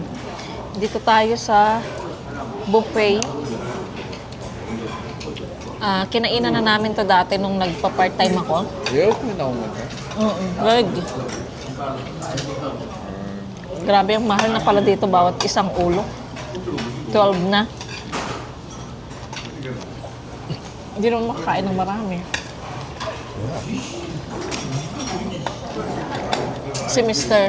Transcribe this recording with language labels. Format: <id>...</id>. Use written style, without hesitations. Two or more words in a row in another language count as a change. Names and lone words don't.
<tl>Dito tayo sa buffet. Kinainan na namin to dati nung nagpa-part-time ako.</tl> <ko>에어컨이 나온 건데.</ko> <en>Good.</en> <tl>Grabe, ang mahal na pala dito bawat isang ulo. 12 na. Hindi naman makakain ng marami. Si Mr.</tl>